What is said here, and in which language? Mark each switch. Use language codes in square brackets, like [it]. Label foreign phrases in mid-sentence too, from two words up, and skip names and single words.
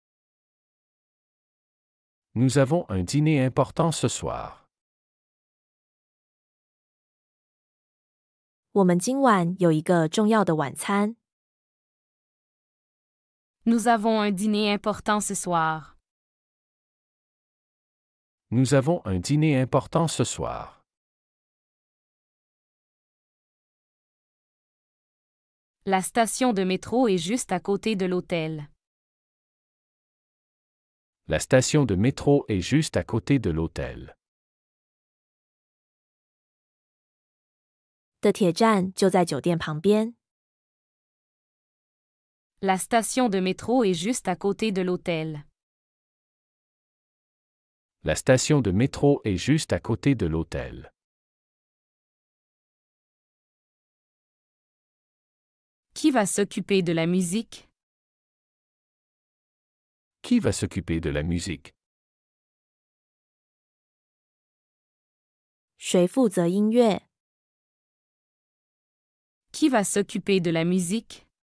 [fr] Nous avons un dîner important ce soir. [zh] 我们今晚有一个重要的晚餐。 [fr] Nous avons un dîner important ce soir. Nous avons un dîner important ce soir. La station de métro est juste à côté de l'hôtel. La station de métro est juste à côté de l'hôtel. [zh] 的铁站就在酒店旁边。 [fr] La station de métro est juste à côté de l'hôtel. La station de métro est juste à côté de l'hôtel. Qui va s'occuper de la musique? Qui va s'occuper de la musique? [zh] 谁负责音乐？ [fr] Qui va s'occuper de la musique?